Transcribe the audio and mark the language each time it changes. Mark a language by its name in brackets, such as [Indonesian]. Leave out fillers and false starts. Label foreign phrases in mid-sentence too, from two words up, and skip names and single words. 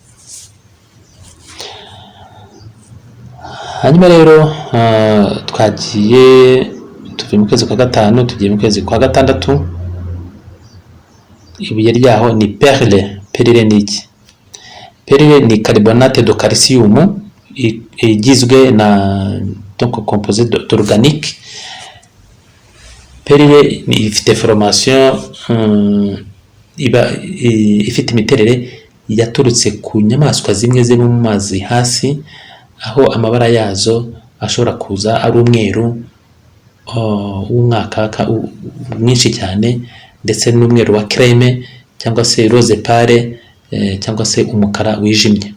[Kinyarwanda] Hanyuma rero twagiye tuvuye mu kwezi kwa gatanu tugiye mu kwezi kwa gatandatu. Ibuye ryaho ni perle. Perle ni iki? [French] Perle ni carbonate de calcium [Kinyarwanda] igizwe na [French] donc composé d'organique. [Kinyarwanda] Perle ifite formation ifite imiterere yaturutse ku nyamaswa zimwe zo mu mazi hasi, aho amabara yazo ashobora kuza ari umweru w'umwakaka mwinshi cyane, ndetse n'umweru wa creme cyangwa se [French] rose pale [Kinyarwanda] cyangwa se umukara wijimye.